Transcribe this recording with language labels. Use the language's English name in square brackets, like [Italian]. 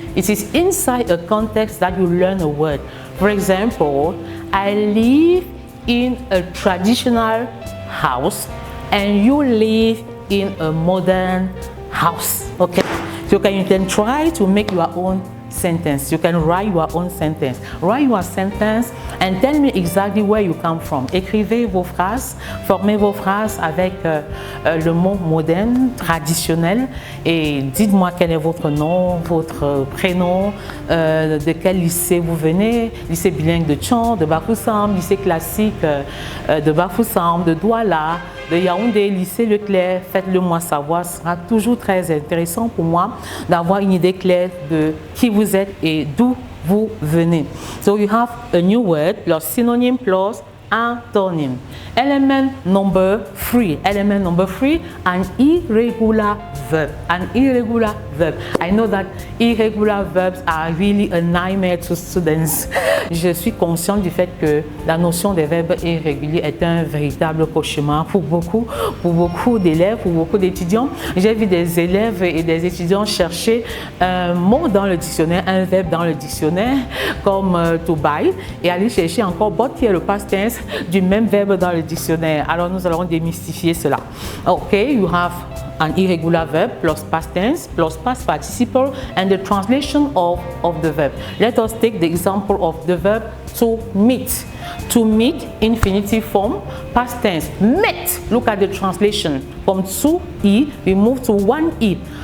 [English] It is inside a context that you learn a word. For example, I live in a traditional house and you live in a modern house. Okay, so you can try to make your own sentence. You can write your own sentence. Write your sentence and tell me exactly where you come from. [French] Écrivez vos phrases, formez vos phrases avec le mot moderne, traditionnel, et dites-moi quel est votre nom, votre prénom, de quel lycée vous venez, lycée bilingue de Tchon, de Bafoussam, lycée classique de Bafoussam, de Douala, de Yaoundé, lycée Leclerc. Faites-le moi savoir, ce sera toujours très intéressant pour moi d'avoir une idée claire de qui vous êtes et d'où vous venez. [English] So you have a new word plus synonym plus antonym. Element number 3. Element number 3, an irregular verb. An irregular verb. I know that irregular verbs are really a nightmare to students. [French] Je suis consciente du fait que la notion des verbes irréguliers est un véritable cauchemar pour beaucoup d'élèves, pour beaucoup d'étudiants. J'ai vu des élèves et des étudiants chercher un mot dans le dictionnaire, un verbe dans le dictionnaire, comme to buy, et aller chercher encore but qui est le past tense du même verbe dans le dictionnaire. Alors nous allons démystifier cela. [English] Okay, you have an irregular verb plus past tense plus past participle and the translation of the verb. Let us take the example of the verb to meet. To meet, infinitive form, past tense, met. Look at the translation. From 2e, we move to 1e.